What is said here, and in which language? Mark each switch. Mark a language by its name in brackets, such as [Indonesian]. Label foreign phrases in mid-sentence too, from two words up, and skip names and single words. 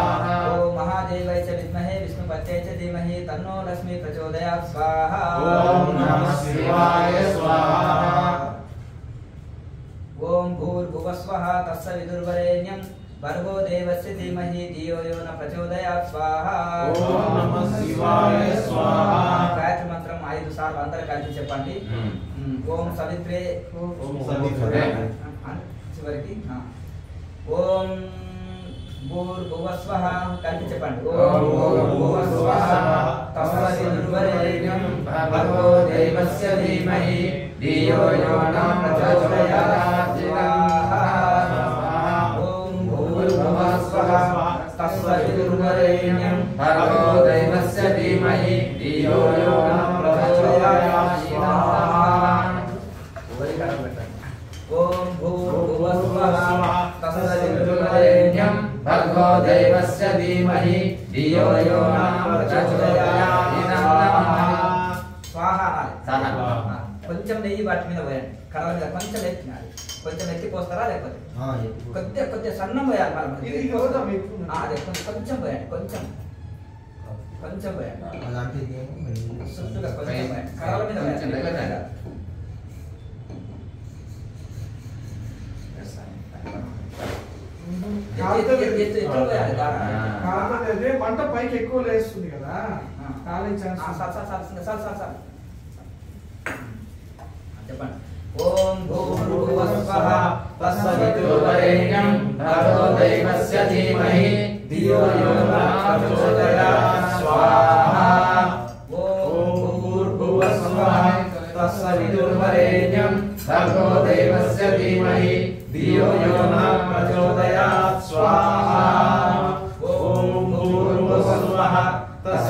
[Sanskrit] ओम महादेवाय च विद्महे विष्णुपत्यै च धीमहि तन्नो लक्ष्मी प्रचोदयात् स्वाहा ओम नमः शिवाय स्वाहा ओम भूर्भुवस्वः तत्सवितुर्वरेण्यं भर्गो देवस्य धीमहि धियो यो न प्रचोदयात् स्वाहा ओम नमः शिवाय स्वाहा [Telugu] गायत्री మంత్రం 5 సార్లు అందరూ కలిసి చెప్పండి [Sanskrit] ఓం సవిత్రే ओम सवित्रे [Telugu] చివరికి [Sanskrit] ఓం భూర్భువస్వః [Telugu] కలిసి చెప్పండి [Sanskrit] ఓం భూర్భువస్వః తస్సవితుర్వరేణ్యం भर्गो देवस्य धीमहि धियो यो न प्रचोदयात् ओम भूर्भुवस्वः तस्सवितुर्वरेण्यं भर्गो देवस्य धीमहि धियो यो न प्रचोदयात् ओम भूर्भुवस्वः तत्सवितुर्वरेण्यं भर्गो देवस्य धीमहि धियो यो न प्रचोदयात् स्वाहा स्वाहा [Telugu] కొంచెం నెయ్యి వాటి మీద పోయండి కర్ర మీద కొంచెం ఎత్తినాలి కొంచెం ఎత్తి పోస్తారా లేకపోతే కొద్దిగా సన్నం పోయాలి మనం ఇది గౌరవం ఎక్కువ. అదే కొంచెం పోయండి కొంచెం పోయండి చుట్టూగా కొంచెం పోయండి కర్రల మీద కొంచెం దగ్గర పోయండి. ఎత్తు పోయాలి దారా. కారణం ఏంటంటే మంట పైకి ఎక్కువ లేస్తుంది కదా కాలే ఛాన్స్ సార్ చెప్పండి [Sanskrit] ఓం భూర్భువస్వః तत्सवितुर्वरेण्यं भर्गो देवस्य धीमहि धियो यो न प्रचोदयात् स्वाहा ఓం भूर्भुवस्वः तत्सवितुर्वरेण्यं भर्गो देवस्य धीमहि धियो यो न प्रचोदयात् स्वाहा ॐ भूर्भुवस्वः